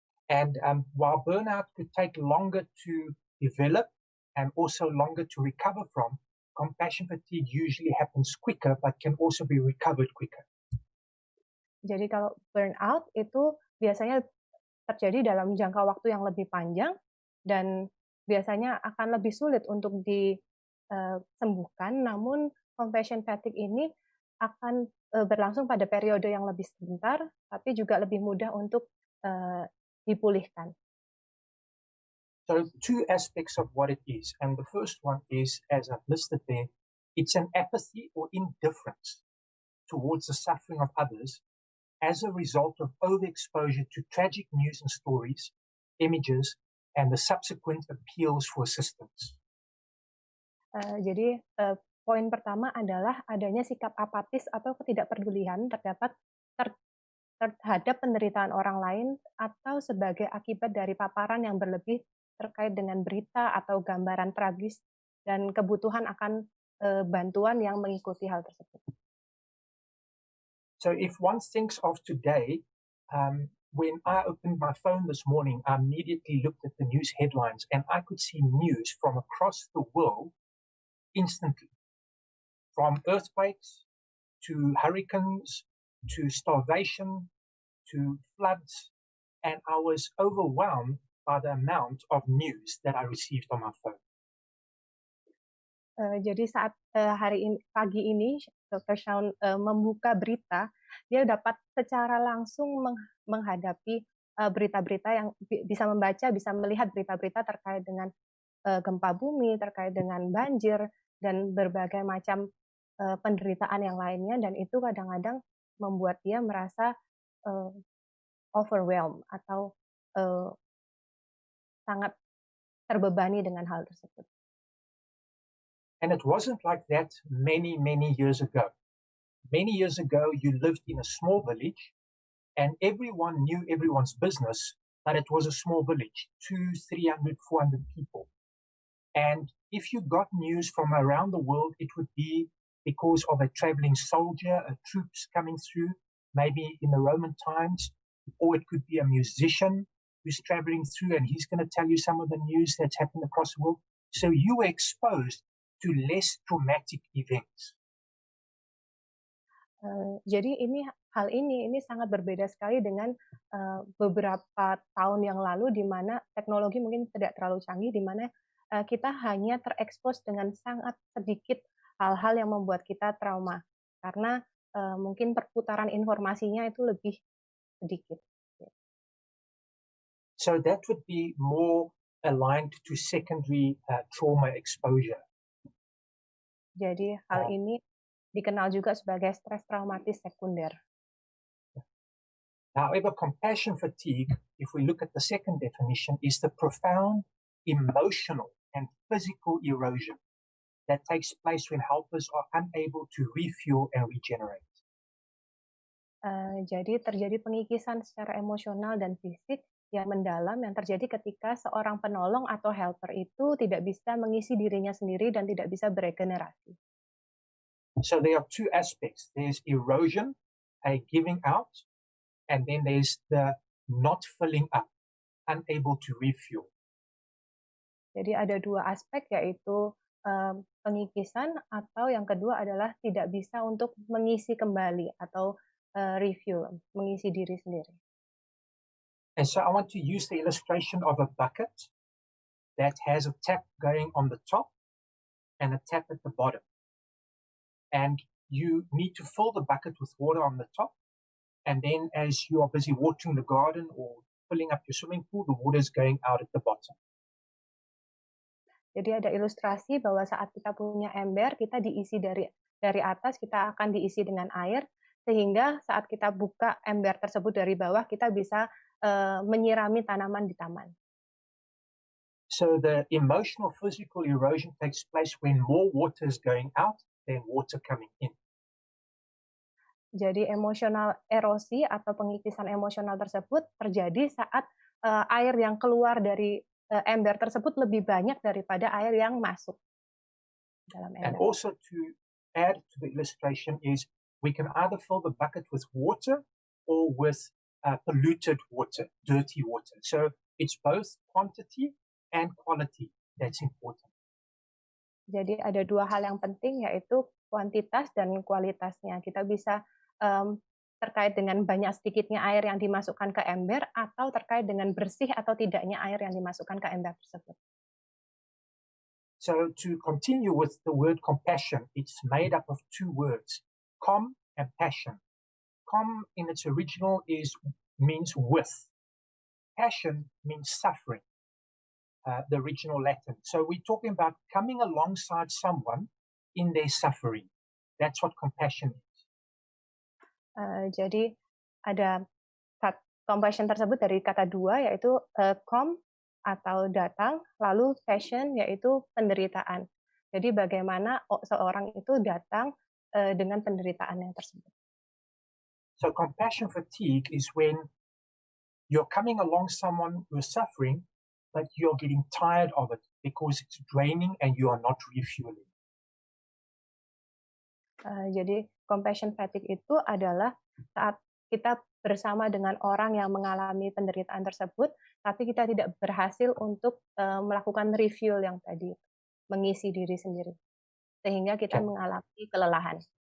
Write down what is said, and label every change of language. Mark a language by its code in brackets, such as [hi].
[en] And while burnout could take longer to develop and also longer to recover from, compassion fatigue usually happens quicker but can also be recovered quicker. [id] Jadi kalau burnout itu biasanya terjadi dalam jangka waktu yang lebih panjang dan biasanya akan lebih sulit untuk disembuhkan, namun compassion fatigue ini akan berlangsung pada periode yang lebih sebentar, tapi juga lebih mudah untuk dipulihkan. [en] So two aspects of what it is, and the first one is, as I've listed there, it's an apathy or indifference towards the suffering of others as a result of overexposure to tragic news and stories, images, and the subsequent appeals for assistance. [id] Jadi poin pertama adalah adanya sikap apatis atau ketidakpedulian terhadap penderitaan orang lain atau sebagai akibat dari paparan yang berlebih terkait dengan berita atau gambaran tragis dan kebutuhan akan bantuan yang mengikuti hal tersebut. [en] So if one thinks of today, when I opened my phone this morning, I immediately looked at the news headlines and I could see news from across the world instantly. From earthquakes, to hurricanes, to starvation, to floods, and I was overwhelmed by the amount of news that I received on my phone. [id] Jadi saat pagi ini, Dr. Shaun membuka berita, dia dapat secara langsung menghadapi berita-berita yang bisa membaca, bisa melihat berita-berita terkait dengan gempa bumi, terkait dengan banjir, dan berbagai macam penderitaan yang lainnya, dan itu kadang-kadang membuat dia merasa overwhelmed atau sangat terbebani dengan hal tersebut. [en] And it wasn't like that many years ago. Many years ago, you lived in a small village and everyone knew everyone's business, but it was a small village, 200, 300, 400 people. And if you got news from around the world, it would be because of a traveling soldier, troops coming through, maybe in the Roman times, or it could be a musician who's traveling through and he's going to tell you some of the news that's happened across the world. So you were exposed to less traumatic events. [id] Jadi hal ini sangat berbeda sekali dengan beberapa tahun yang lalu, di mana teknologi mungkin tidak terlalu canggih, di mana kita hanya terekspos dengan sangat sedikit hal-hal yang membuat kita trauma, karena mungkin perputaran informasinya itu lebih sedikit. [en] So that would be more aligned to secondary trauma exposure. [id] Jadi hal ini dikenal juga sebagai stres traumatis sekunder. [en] However, compassion fatigue, if we look at the second definition, is the profound emotional and physical erosion that takes place when helpers are unable to refuel and regenerate. [id] Jadi terjadi pengikisan secara emosional dan fisik yang mendalam yang terjadi ketika seorang penolong atau helper itu tidak bisa mengisi dirinya sendiri dan tidak bisa beregenerasi. [en] So there are two aspects. There's erosion, a giving out, and then there's the not filling up, unable to refuel. [id] Jadi ada dua aspek, yaitu pengikisan, atau yang kedua adalah tidak bisa untuk mengisi kembali atau refuel, mengisi diri sendiri. [en] And so I want to use the illustration of a bucket that has a tap going on the top and a tap at the bottom. And you need to fill the bucket with water on the top, and then as you are busy watering the garden or filling up your swimming pool, the water is going out at the bottom. [id] Jadi ada ilustrasi bahwa saat kita punya ember, kita diisi dari atas, kita akan diisi dengan air, sehingga saat kita buka ember tersebut dari bawah, kita bisa menyirami tanaman di taman. [en] So the emotional physical erosion takes place when more water is going out than water coming in. [id] Jadi emosional erosi atau pengikisan emosional tersebut terjadi saat air yang keluar dari ember tersebut lebih banyak daripada air yang masuk dalam ember. [en] And also to add to the illustration is we can either fill the bucket with water or with polluted water, dirty water. So it's both quantity and quality that's important. [id] Jadi ada dua hal yang penting, yaitu kuantitas dan kualitasnya. Kita bisa terkait dengan banyak sedikitnya air yang dimasukkan ke ember, atau terkait dengan bersih atau tidaknya air yang dimasukkan ke ember tersebut. [en] So to continue with the word compassion, it's made up of two words, com and passion. Com in its original means with. Passion means suffering, the original Latin. So we're talking about coming alongside someone in their suffering. That's what compassion is. [id] Jadi ada compassion tersebut dari kata dua, yaitu com atau datang, lalu passion yaitu penderitaan. Jadi bagaimana seorang itu datang dengan penderitaannya tersebut. [en] So compassion fatigue is when you're coming along someone who is suffering, but you're getting tired of it because it's draining and you are not refueling. [id] Jadi compassion fatigue itu adalah saat kita bersama dengan orang yang mengalami penderitaan tersebut, tapi kita tidak berhasil untuk melakukan refuel yang tadi, mengisi diri sendiri, sehingga kita mengalami kelelahan.